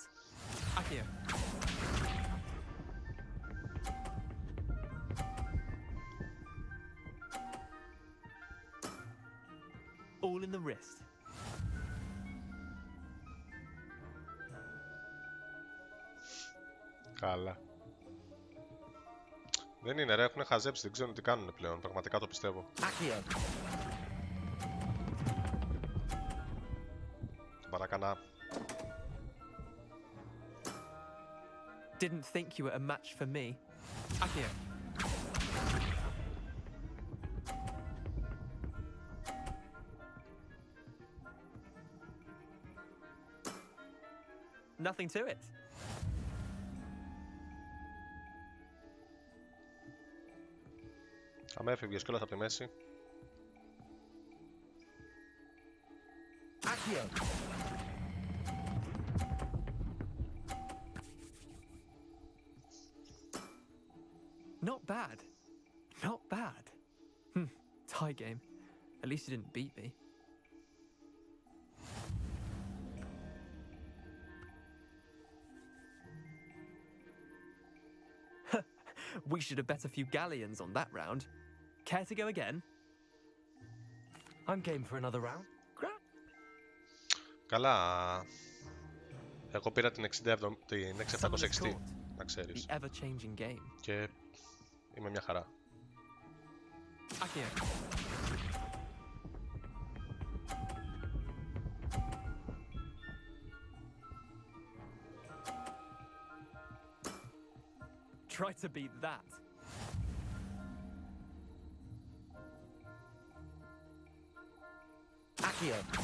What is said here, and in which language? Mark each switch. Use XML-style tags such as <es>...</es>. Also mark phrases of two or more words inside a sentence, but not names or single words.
<en>Akio. All in the wrist.</en> <el>Καλά. Δεν είναι ρε, έχουν χαζέψει, δεν ξέρουν τι κάνουν πλέον, πραγματικά το πιστεύω. Παρακανά.</el> <en>Didn't think you were a match for me. Akio. Nothing to it.</en> <el>Αν έφευγες κιόλας από τη μέση.</el> <en>Akio. Not bad. Not bad. Tie game. At least you didn't beat me. We should have bet a few galleons on that round. Care to go again? I'm game for another round.</en> <el>Καλά. Εγώ πήρα την 6760, να ξέρεις.</el> <en>The ever-changing game.</en> <el>Και Είμαι μια χαρά.</el> <en>Accio. Try to beat that. Accio.</en>